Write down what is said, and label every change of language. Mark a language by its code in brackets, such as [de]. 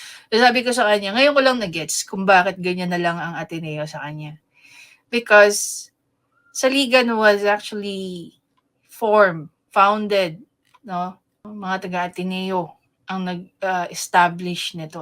[tl] So, sabi ko sa kanya, ngayon ko lang na-gets kung bakit ganyan na lang ang Ateneo sa kanya. [en] Because Siligan was actually founded, no? [tl] Mga taga-Ateneo ang nag-establish nito.